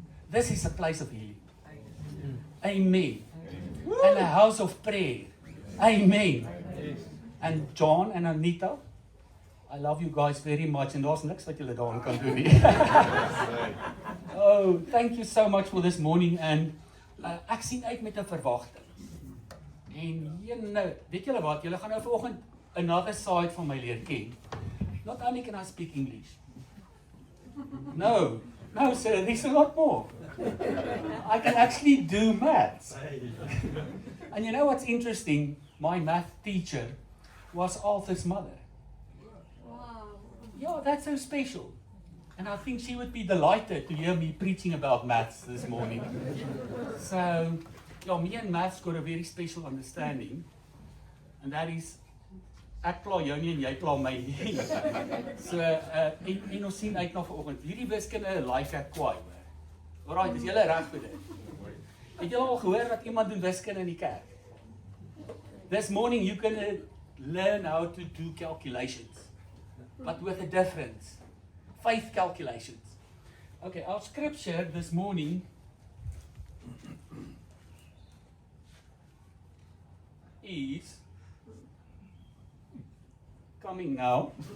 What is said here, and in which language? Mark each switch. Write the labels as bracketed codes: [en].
[en] This is a place of healing. Amen. And a house of prayer. Amen. And John and Anita, I love you guys very much. And [af] daar's niks wat julle daaraan kan doen nie. [en] Oh, thank you so much for this morning. [af] And ek sien uit met 'n verwagting. En weet julle wat, julle gaan nou vanoggend [en] another side [af] van my leer ken. [en] Not only can I speak English. No, sir, there's a lot more. I can actually do maths. And you know what's interesting? My math teacher was Arthur's mother. Wow. Yeah, that's so special. And I think she would be delighted to hear me preaching about maths this morning. So, yeah, me and maths got a very special understanding. And that is, [af] ek pla jou nie en jy pla my nie. So, en ons sien uit na vanoggend. Hierdie wiskunde lyk ek kwaai. Alright, is julle reg vir dit? Het julle al gehoor wat iemand doen wiskunde in die kerk? [en] This morning you're going to learn how to do calculations, but with a difference. Faith calculations. Okay, our scripture this morning is coming now.